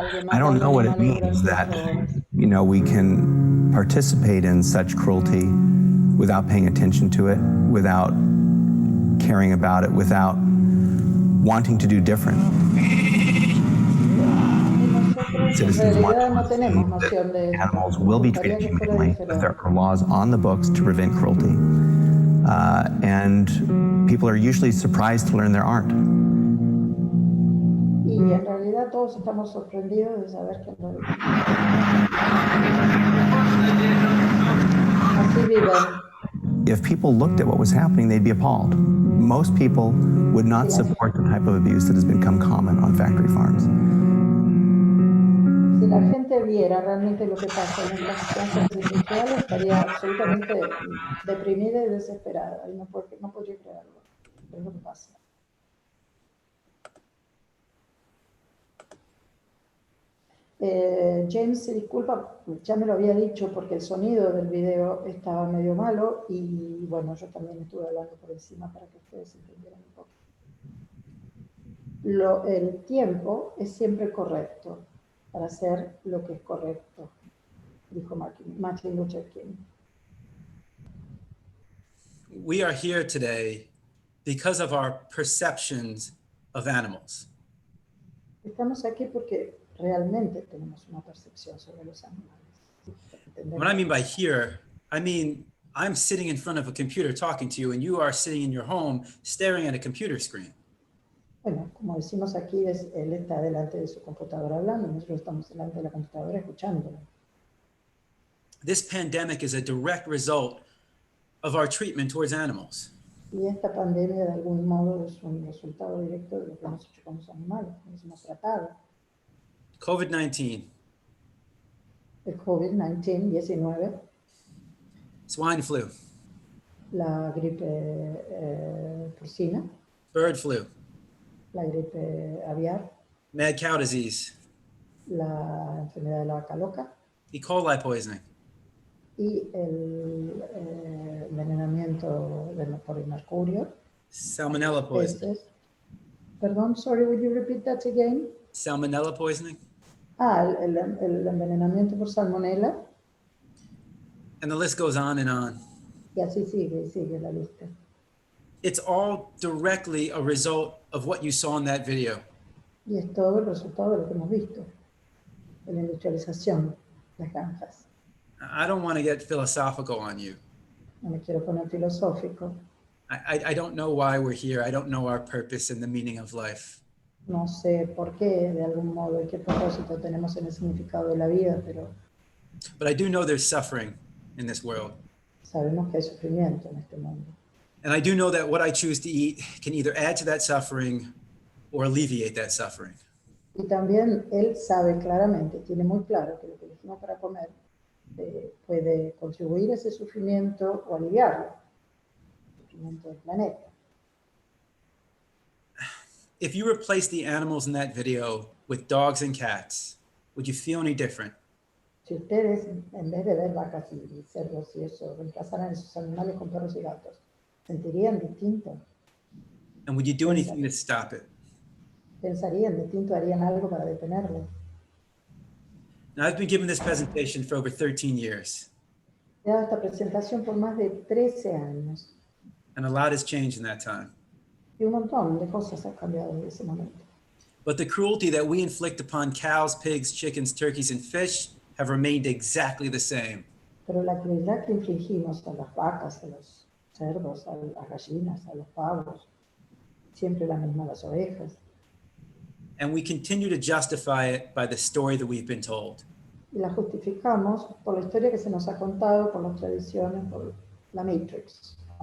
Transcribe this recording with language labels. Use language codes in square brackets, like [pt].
[en] I don't know what it means that, you know, we can participate in such cruelty without paying attention to it, without caring about it, without wanting to do different. Citizens want to see that animals will be treated humanely, that there are laws on the books to prevent cruelty. And people are usually surprised to learn there aren't. [es] Y en realidad todos estamos sorprendidos de saber que no. Así viven. [en] If people looked at what was happening, they'd be appalled. Most people would not support the type of abuse that has become common on factory farms. [es] Si la gente viera realmente lo que pasa en estas plantas industriales, estaría absolutamente deprimida y desesperada. Y no podría creerlo. Es lo que pasa. James se disculpa, ya me lo había dicho porque el sonido del video estaba medio malo y bueno, yo también estuve hablando por encima para que ustedes entendieran un poco. El tiempo es siempre correcto para hacer lo que es correcto, dijo Martin Luther King. [en] We are here today because of our perceptions of animals. [es] Estamos aquí porque realmente tenemos una percepción sobre los animales. [en] What I mean by here, I mean I'm sitting in front of a computer talking to you and you are sitting in your home staring at a computer screen. [es] Bueno, como decimos aquí, él está delante de su computadora hablando, nosotros estamos delante de la computadora escuchándolo. [en] This pandemic is a direct result of our treatment towards animals. [es] Y esta pandemia de algún modo es un resultado directo de lo que hemos hecho con los animales, que nos hemos tratado. [en] COVID-19. [es] El COVID-19, [en] Swine flu. [es] La gripe porcina. [en] Bird flu. [es] La gripe aviar. [en] Mad cow disease. [es] La enfermedad de la vaca loca. [en] E. coli poisoning. [es] Y el envenenamiento por el mercurio. [en] Salmonella poisoning. [es] Perdón, [en] sorry, would you repeat that again? Salmonella poisoning. [es] El envenenamiento por salmonella. [en] And the list goes on and on. [es] Y así sigue la lista. [en] It's all directly a result of what you saw in that video. [es] Y es todo el resultado de lo que hemos visto, de la industrialización, las granjas. [en] I don't want to get philosophical on you. [es] No me quiero poner filosófico. [en] I don't know why we're here. I don't know our purpose and the meaning of life. [es] No sé por qué, de algún modo, y qué propósito tenemos en el significado de la vida, pero [en] But I do know there's suffering in this world. [es] sabemos que hay sufrimiento en este mundo. [en] And I do know that what I choose to eat can either add to that suffering or alleviate that suffering. [es] Y también él sabe claramente, tiene muy claro que lo que elegimos para comer puede contribuir a ese sufrimiento o aliviarlo, el sufrimiento del planeta. [en] if you replace the animals in that video with dogs and cats, would you feel any different? [es] Si ustedes, en vez de ver vacas y cerdos y eso, reemplazaran esos animales con perros y gatos, ¿sentirían distinto? [en] And would you do anything to stop it? [es] ¿Pensarían distinto? ¿Harían algo para detenerlo? [en] Now, I've been giving this presentation for over 13 years, [es] He dado esta presentación por más de 13 años [en] and a lot has changed in that time. [es] y un montón de cosas han cambiado desde ese momento. [en] But the cruelty that we inflict upon cows, pigs, chickens, turkeys, and fish have remained exactly the same. [es] Pero la crueldad que infligimos a las vacas, a los cerdos, a las gallinas, a los pavos, siempre la misma, las ovejas. [en] And we continue to justify it by the story that we've been told. [es] Y la justificamos por la historia que se nos ha contado, por las tradiciones, por la Matrix.